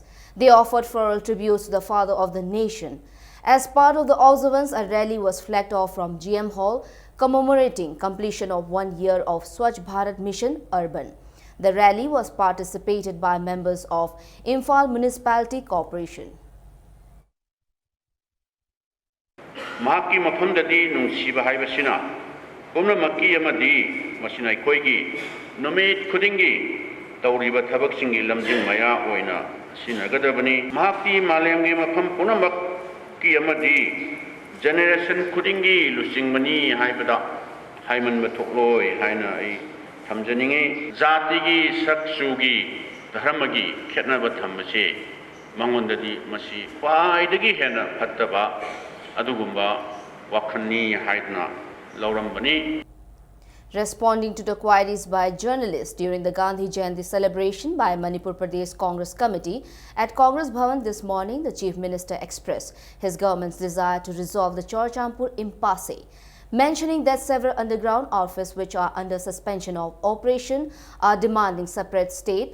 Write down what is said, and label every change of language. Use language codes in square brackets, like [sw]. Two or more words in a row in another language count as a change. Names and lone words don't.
[en] They offered floral tributes to the father of the nation. As part of the observance, a rally was flagged off from GM Hall commemorating completion of 1 year of Swachh Bharat Mission Urban. The rally was participated by members of Imphal Municipality Corporation. [mni] ꯃꯍꯥꯛꯀꯤ ꯃꯐꯝꯗꯗꯤ ꯅꯨꯡꯁꯤꯕ ꯍꯥꯏꯕꯁꯤꯅ ꯄꯨꯝꯅꯃꯛꯀꯤ ꯑꯃꯗꯤ ꯃꯁꯤꯅ ꯑꯩꯈꯣꯏꯒꯤ ꯅꯨꯃꯤꯠ ꯈꯨꯗꯤꯡꯒꯤ ꯇꯧꯔꯤꯕ ꯊꯕꯛꯁꯤꯡꯒꯤ ꯂꯝꯖꯤꯡ ꯃꯌꯥ ꯑꯣꯏꯅ ꯁꯤꯟꯅꯒꯗꯕꯅꯤ ꯃꯍꯥꯛꯇꯤ ꯃꯥꯂꯦꯝꯒꯤ ꯃꯐꯝ ꯄꯨꯝꯅꯃꯛꯀꯤ ꯑꯃꯗꯤ ꯖꯦꯅꯦꯔꯦꯁꯟ ꯈꯨꯗꯤꯡꯒꯤ ꯂꯨꯆꯤꯡꯕꯅꯤ ꯍꯥꯏꯕꯗ ꯍꯥꯏꯃꯟꯕ ꯊꯣꯛꯂꯣꯏ ꯍꯥꯏꯅ ꯑꯩ ꯊꯝꯖꯅꯤꯡꯉꯤ ꯖꯥꯇꯤꯒꯤ ꯁꯛ ꯆꯨꯒꯤ ꯙꯔꯃꯒꯤ ꯈꯦꯠꯅꯕ ꯊꯝꯕꯁꯦ ꯃꯉꯣꯟꯗꯗꯤ ꯃꯁꯤ ꯈ꯭ꯋꯥꯏꯗꯒꯤ ꯍꯦꯟꯅ ꯐꯠꯇꯕ [en] Responding to the queries by journalists during the Gandhi Jayanti celebration by Manipur Pradesh Congress Committee at Congress Bhavan this morning, the Chief Minister expressed his government's desire to resolve the Churachandpur impasse, mentioning that several underground outfits which are under suspension of operation are demanding separate state.